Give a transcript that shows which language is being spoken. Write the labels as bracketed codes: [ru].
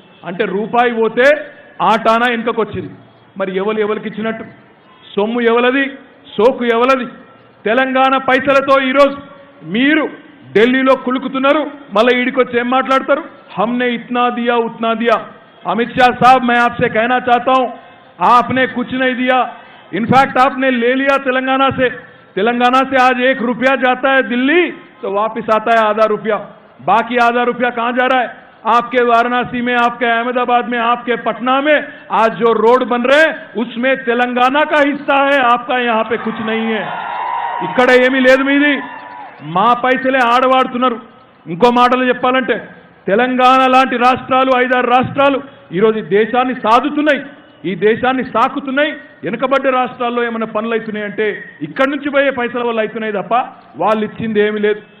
[te] అంటే రూపాయి పోతే ఆటానా వెనుకకొచ్చింది. మరి ఎవరికి ఇచ్చినట్టు? సొమ్ము ఎవలది, సోకు ఎవలది? తెలంగాణ పైసలతో ఈరోజు మీరు ఢిల్లీలో కులుకుతున్నారు, మళ్ళీ ఈడికొచ్చి ఏం మాట్లాడతారు? [hi] हमने इतना दिया उतना दिया. अमित शाह साहब मैं आपसे कहना चाहता हूं, आपने कुछ नहीं दिया. इनफैक्ट आपने ले लिया तेलंगाना से आज 1 रुपया जाता है दिल्ली तो वापस आता है आधा रुपया. बाकी आधा रुपया कहां जा रहा है? आपके वाराणसी में, आपके अहमदाबाद में, आपके पटना में आज जो रोड बन रहे हैं उसमें तेलंगाना का हिस्सा है, आपका यहां पे कुछ नहीं है. [te] ఇక్కడ ఏమీ లేదు మీది, మా పైసలే ఆడవాడుతున్నారు. ఇంకో మాటలు చెప్పాలంటే తెలంగాణ లాంటి రాష్ట్రాలు 5-6 రాష్ట్రాలు ఈరోజు ఈ దేశాన్ని సాదుతున్నాయి, ఈ దేశాన్ని సాకుతున్నాయి. వెనుకబడ్డ రాష్ట్రాల్లో ఏమైనా పనులు అవుతున్నాయంటే ఇక్కడి నుంచి పోయే పైసల వల్ల అవుతున్నాయి తప్ప వాళ్ళు ఇచ్చింది ఏమీ లేదు.